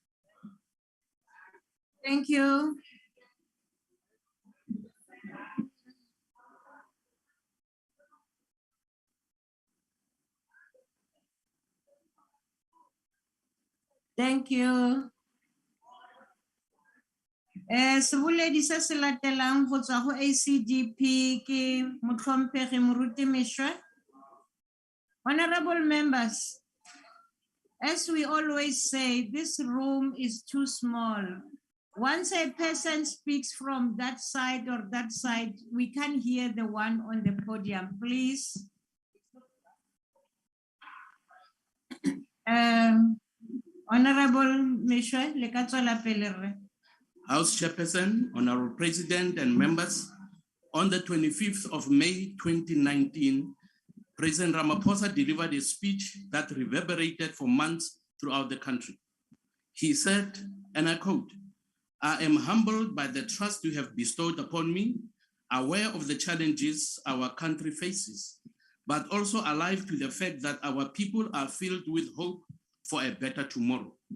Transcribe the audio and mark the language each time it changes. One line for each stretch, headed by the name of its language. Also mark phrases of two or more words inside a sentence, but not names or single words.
English: Thank you. Thank you.
Tswana: Sebuledi se se latelang go tswa go ACDP ke Motlhomphegi Moruti Mešwa.
English: Honorable members, as we always say, this room is too small. Once a person speaks from that side or that side, we can't hear the one on the podium, please.
Tswana: Honorable Mešwa, le ka tswela pele rre.
English: House Chairperson, Honorable President and members, On the 25th of May 2019, President Ramaphosa delivered a speech that reverberated for months throughout the country. He said, and I quote, "I am humbled by the trust you have bestowed upon me, aware of the challenges our country faces, but also alive to the fact that our people are filled with hope for a better tomorrow."